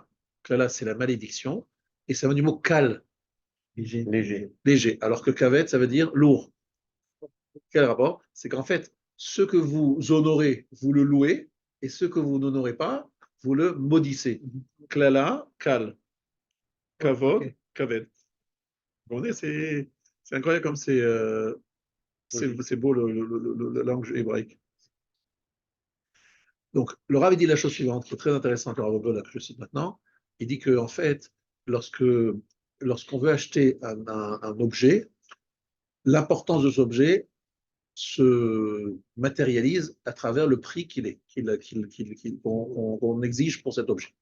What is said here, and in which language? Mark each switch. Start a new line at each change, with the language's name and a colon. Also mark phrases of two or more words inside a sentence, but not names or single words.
French: Klala, c'est la malédiction. Et ça vient du mot kal, Léger. léger. Alors que kaved, ça veut dire lourd. Quel rapport? C'est qu'en fait, ce que vous honorez, vous le louez, et ce que vous n'honorez pas, vous le maudissez. Klala, kal. Kavod, Ok. kaved. Vous comprenez, c'est incroyable comme c'est beau la langue hébraïque. Donc, le Rav dit la chose suivante, qui est très intéressante, le Rav Ogola, que je cite maintenant. Il dit que, en fait, lorsqu'on veut acheter un objet, l'importance de cet objet se matérialise à travers le prix qu'on exige pour cet objet.